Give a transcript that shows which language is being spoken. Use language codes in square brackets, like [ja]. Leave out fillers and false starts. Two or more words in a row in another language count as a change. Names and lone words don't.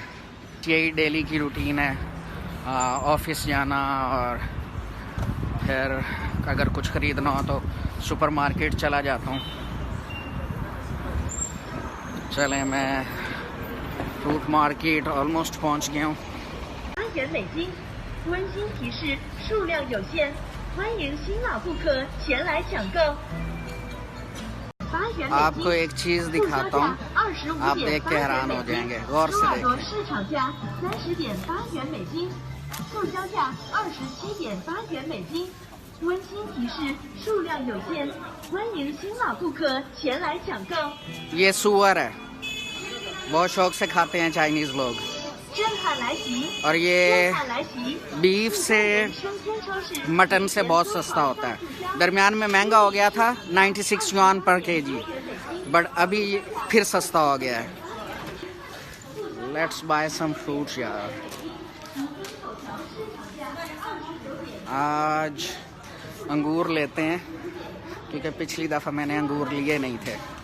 [hi] यही डेली की रूटीन है, ऑफिस जाना और फिर अगर कुछ ख़रीदना हो तो सुपरमार्केट चला जाता हूँ। चलें, मैं [en] fruit market almost [hi] पहुँच गया हूँ। [zh] 8 元美金，温馨提示：数量有限，欢迎新老顾客前来抢购。8元美 [hi] आपको [zh] 金， [hi] एक चीज़ [zh] 促销 [hi] दिखाता [zh] 价 [hi] हूँ, [zh] 25 [hi] आप [zh] 点 [hi] देख के [zh] 8元 [hi] हैरान [zh] 美 [hi] हो [zh] 金， [hi] जाएंगे। गौर [zh] 多 [hi] से [zh] 耳朵 [hi] देखें। [zh] 市场价30点8元美金，促销价27点8元美金。温馨提示：数量有限，欢迎新老顾客前来抢购。 [hi] ये सुअर है, बहुत शौक से खाते हैं चाइनीज़ लोग। [zh] 震撼来袭！ [hi] और [zh] 震 [hi] ये [zh] 撼来袭！ [hi] बीफ से [zh] 生鲜超市 [hi] मटन से बहुत सस्ता होता है। दरमियान में महंगा हो गया था 96 yuan पर केजी, बट अभी फिर सस्ता हो गया है। [en] let's buy some fruits यार। [hi] आज अंगूर लेते हैं क्योंकि पिछली दफ़ा मैंने अंगूर लिए नहीं थे।